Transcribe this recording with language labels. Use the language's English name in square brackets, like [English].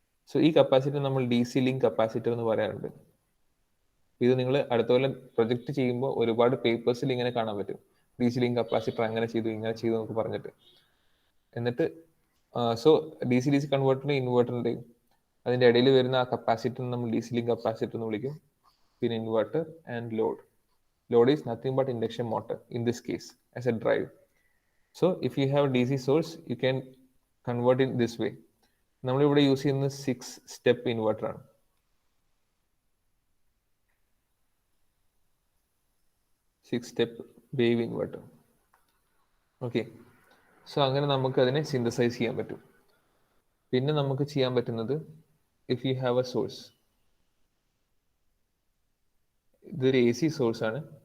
[Malayalam] So ഈ capacitor നമ്മൾ D C link capacitor എന്ന് പറയാറുണ്ട്. ഇത് നിങ്ങൾ അടുത്ത കൊല്ലം പ്രൊജക്ട് ചെയ്യുമ്പോൾ ഒരുപാട് പേപ്പേഴ്സിൽ ഇങ്ങനെ കാണാൻ പറ്റും, ഡി സി ലിങ്ക് കപ്പാസിറ്റർ അങ്ങനെ ചെയ്തു ഇങ്ങനെ ചെയ്തു എന്നൊക്കെ പറഞ്ഞിട്ട്. എന്നിട്ട് സോ ഡി സി കൺവേർട്ടറിന്റെ ഇൻവെർട്ടറിന്റെയും അതിന്റെ ഇടയിൽ വരുന്ന ആ കപ്പാസിറ്റർ നമ്മൾ ഡി സി ലിങ്ക് കപ്പാസിറ്റർ എന്ന് വിളിക്കും. പിന്നെ inverter and load. [English] Load is nothing but induction motor in this case as a drive. So if you have a DC source, you can convert it this way. [Malayalam] നമ്മൾ ഇവിടെ use ചെയ്യുന്ന 6 step inverter ആണ്. 6 step wave inverter. Okay, so അങ്ങനെ നമുക്ക് അതിനെ synthesise ചെയ്യാൻ പറ്റും. പിന്നെ നമുക്ക് ചെയ്യാൻ പറ്റുന്നത്, [English] if you have a source, [Malayalam] ഇതൊരു എ സി സോഴ്സ് ആണ്.